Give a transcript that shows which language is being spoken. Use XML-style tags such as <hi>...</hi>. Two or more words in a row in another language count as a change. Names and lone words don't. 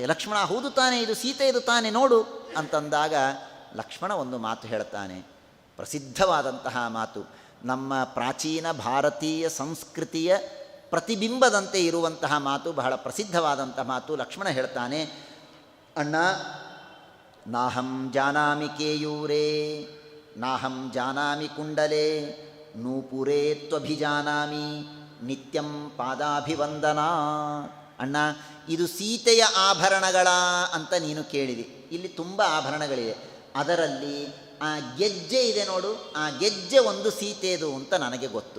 <kn>ಲಕ್ಷ್ಮಣ, ಹೌದು ತಾನೇ, ಇದು ಸೀತೆಯದು ತಾನೇ ನೋಡು ಅಂತಂದಾಗ ಲಕ್ಷ್ಮಣ ಒಂದು ಮಾತು ಹೇಳ್ತಾನೆ, ಪ್ರಸಿದ್ಧವಾದಂತಹ ಮಾತು, ನಮ್ಮ ಪ್ರಾಚೀನ ಭಾರತೀಯ ಸಂಸ್ಕೃತಿಯ ಪ್ರತಿಬಿಂಬದಂತೆ ಇರುವಂತಹ ಮಾತು, ಬಹಳ ಪ್ರಸಿದ್ಧವಾದಂಥ ಮಾತು. ಲಕ್ಷ್ಮಣ ಹೇಳ್ತಾನೆ, ಅಣ್ಣ,</kn> <sa>ನಾಹಂ ಜಾನಾಮಿ ಕೇಯೂರೇ ನಾಹಂ ಜಾನಾಮಿ ಕುಂಡಲೇ ನೂಪುರೇ ತ್ವಭಿಜಾನಾಮಿ ನಿತ್ಯಂ ಪಾದಾಭಿವಂದನಾ.</sa> <kn>ಅಣ್ಣ, ಇದು ಸೀತೆಯ ಆಭರಣಗಳ ಅಂತ ನೀನು ಕೇಳಿದೆ. ಇಲ್ಲಿ ತುಂಬ ಆಭರಣಗಳಿವೆ, ಅದರಲ್ಲಿ ಆ ಗೆಜ್ಜೆ ಇದೆ ನೋಡು, ಆ ಗೆಜ್ಜೆ ಒಂದು ಸೀತೆಯದು ಅಂತ ನನಗೆ ಗೊತ್ತು.</kn>